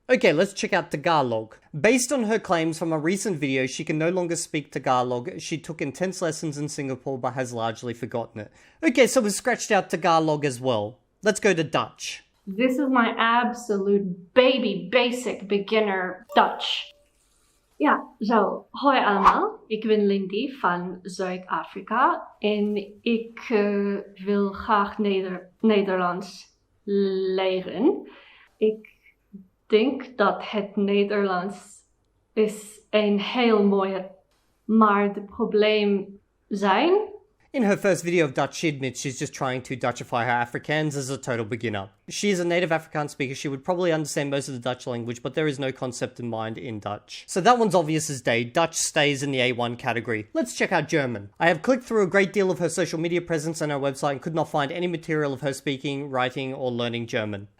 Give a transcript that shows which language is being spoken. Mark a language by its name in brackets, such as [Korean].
[English] Okay, let's check out Tagalog. Based on her claims from a recent video, she can no longer speak Tagalog. She took intense lessons in Singapore but has largely forgotten it. Okay, so we've scratched out Tagalog as well. Let's go to Dutch. This is my absolute baby basic beginner Dutch. [Dutch] Ja, zo. Hoi allemaal. Ik ben Lindy van Zuid-Afrika en ik wil graag Nederlands leren. Ik denk dat het Nederlands is een heel mooi, maar de probleem zijn. [English] In her first video of Dutch, she admits she's just trying to Dutchify her Afrikaans as a total beginner. She is a native Afrikaans speaker, she would probably understand most of the Dutch language, but there is no concept in mind in Dutch. So that one's obvious as day. Dutch stays in the A1 category. Let's check out German. I have clicked through a great deal of her social media presence on her website and could not find any material of her speaking, writing, or learning German.